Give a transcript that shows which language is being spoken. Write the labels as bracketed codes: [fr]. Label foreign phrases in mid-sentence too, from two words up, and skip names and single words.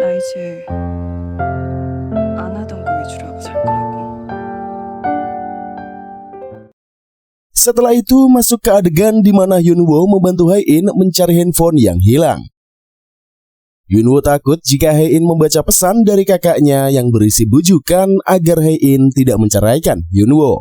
[ko] 이제 안 하던 거 위주로 하고 살 거라고. [id] Setelah itu masuk ke adegan di mana Yunwo membantu Hae-in mencari handphone yang hilang. Yunwo takut jika Hae-in membaca pesan dari kakaknya yang berisi bujukan agar Hae-in tidak menceraikan Yunwo.